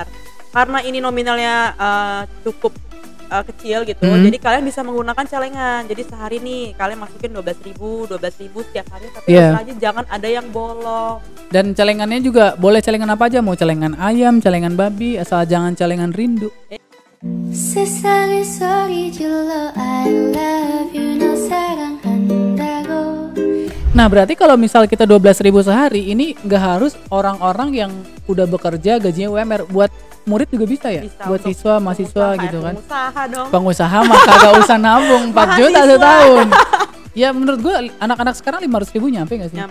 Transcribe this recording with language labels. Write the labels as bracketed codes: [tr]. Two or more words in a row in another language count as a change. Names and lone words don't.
[id] Karena ini nominalnya cukup kecil gitu, jadi kalian bisa menggunakan celengan. Jadi sehari nih kalian masukin 12.000 setiap hari, tapi aja jangan ada yang bolong. Dan celengannya juga boleh celengan apa aja, mau celengan ayam, celengan babi, asal jangan celengan rindu. [ko] 세상의 소리 질러 [en] I love you [ko] 너 사랑한다고. [id] Nah berarti kalau misal kita 12.000 sehari, ini nggak harus orang-orang yang udah bekerja gajinya UMR. Buat murid juga bisa ya? Bisa, buat siswa, mahasiswa gitu kan. Pengusaha dong. Pengusaha mah kagak usah nabung 4 juta setahun. Ya menurut gue anak-anak sekarang 500.000 nyampe gak sih?